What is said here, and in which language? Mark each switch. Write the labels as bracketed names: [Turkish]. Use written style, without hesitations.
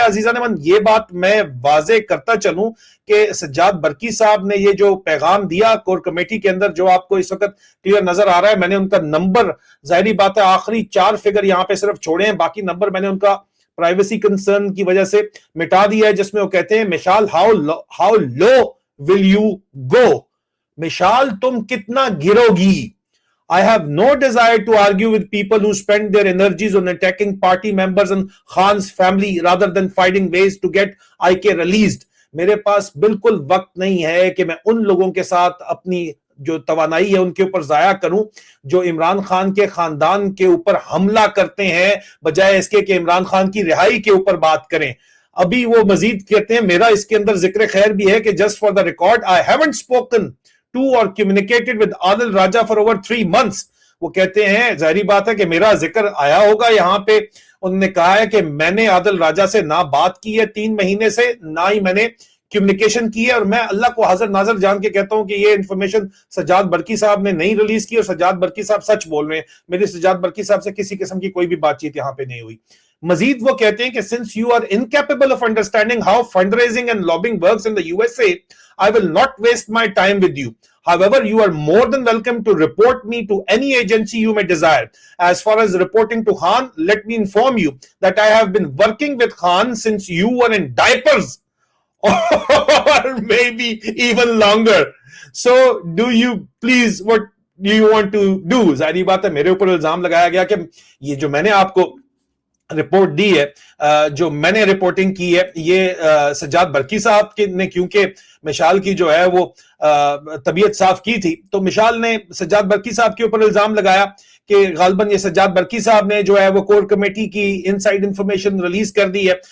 [Urdu] عزیزان من, یہ بات میں واضح کرتا چلوں کہ سجاد برقی صاحب نے یہ جو پیغام دیا کور کمیٹی کے اندر جو آپ کو اس وقت کلیئر نظر آ رہا ہے, میں نے ان کا نمبر ظاہری بات ہے آخری 4 فگر یہاں پہ صرف چھوڑے ہیں, باقی نمبر میں نے ان کا پرائیویسی کنسرن کی وجہ سے مٹا دیا ہے, جس میں وہ کہتے ہیں Mashal [English] how low will you go, [Urdu] Mashal تم کتنا گرو گی. [English] I have no desire to argue with people who spend their energies on attacking party members and Khan's family rather than finding ways to get IK released. [Urdu] میرے پاس بالکل وقت نہیں ہے کہ میں ان لوگوں کے ساتھ اپنی جو توانائی ہے ان کے اوپر ضائع کروں جو عمران خان کے خاندان کے اوپر حملہ کرتے ہیں بجائے اس کے کہ عمران خان کی رہائی کے اوپر بات کریں. ابھی وہ مزید کہتے ہیں, میرا اس کے اندر ذکر خیر بھی ہے کہ [English] just for the record I haven't spoken to or communicated with Adil Raja for over 3 months. [Urdu] وہ کہتے ہیں ظاہری بات ہے کہ میرا ذکر آیا ہوگا یہاں پہ, انہوں نے کہا ہے کہ میں نے عادل راجہ سے نہ بات کی ہے 3 مہینے سے, نہ ہی میں نے کمیونیکیشن کی ہے, اور میں اللہ کو حاضر ناظر جان کے کہتا ہوں کہ یہ انفارمیشن سجاد برقی صاحب نے نہیں ریلیز کی اور سجاد برقی صاحب سچ بول رہے ہیں. میری سجاد برقی صاحب سے کسی قسم کی کوئی بھی بات چیت یہاں پہ نہیں ہوئی. مزید وہ کہتے ہیں کہ [English] since you are incapable of understanding how fundraising and lobbying works in the USA, I will not waste my time with you. However, you are more than welcome to report me to any agency you may desire. As far as reporting to Khan, let me inform you that I have been working with Khan since you were in diapers or maybe even longer. So, do you please, what do you want to do? [Urdu] ظاہری بات ہے میرے اوپر الزام لگایا گیا کہ یہ جو میں نے آپ کو رپورٹ دی ہے, جو میں نے رپورٹنگ کی ہے, یہ سجاد برقی صاحب نے کیونکہ مشال کی جو ہے وہ طبیعت صاف کی تھی تو مشال نے سجاد برقی صاحب کے اوپر الزام لگایا کہ غالباً یہ سجاد برقی صاحب نے جو ہے وہ کور کمیٹی کی انسائیڈ انفارمیشن ریلیز کر دی ہے.